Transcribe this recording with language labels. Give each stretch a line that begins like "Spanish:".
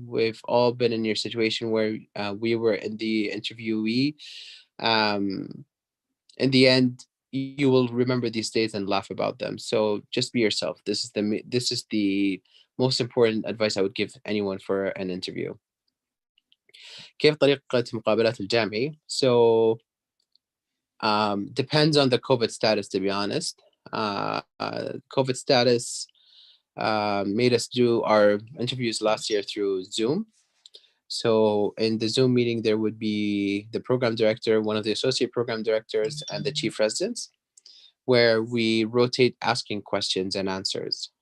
English: We've all been in your situation where we were in the interviewee. In the end, you will remember these days and laugh about them. So just be yourself. This is the most important advice I would give anyone for an interview.
Arabic: كيف طريقة مقابلات الجامعي?
English: So depends on the COVID status, to be honest. COVID status made us do our interviews last year through Zoom. So in the Zoom meeting, there would be the program director, one of the associate program directors, and the chief residents, where we rotate asking questions and answers.